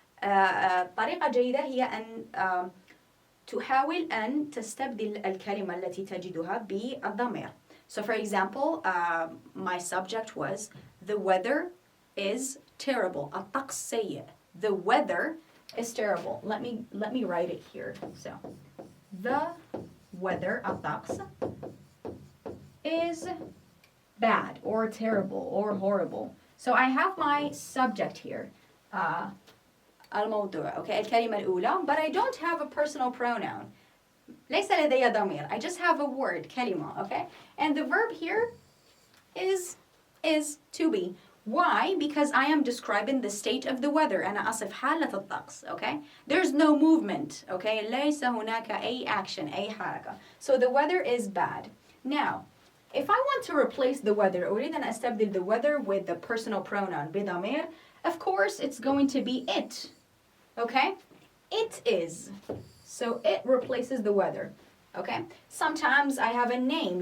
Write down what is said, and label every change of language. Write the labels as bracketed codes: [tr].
[ar] طريقة جيدة هي أن تحاول أن تستبدل الكلمة التي تجدها بالضمير. [en] So for example, my subject was the weather is terrible. [ar] الطقس سيء. [en] The weather is terrible. Let me write it here. So the weather الطقس is bad or terrible or horrible. So I have my subject here. الموضوع, okay, [ar] الكلمة الأولى, [en] but I don't have a personal pronoun. [ar] ليس لدي ضمير. [en] I just have a word, كلمة, okay? And the verb here is to be. Why? Because I am describing the state of the weather. [ar] أنا أصف حالة الطقس, okay? [en] There's no movement, okay? [ar] ليس هناك أي action, أي حركة. [en] So the weather is bad. Now, if I want to replace the weather, [ar] أريد أن أستبدل [en] the weather with the personal pronoun بضمير, of course it's going to be it, okay? It is. So it replaces the weather, okay? Sometimes I have a name.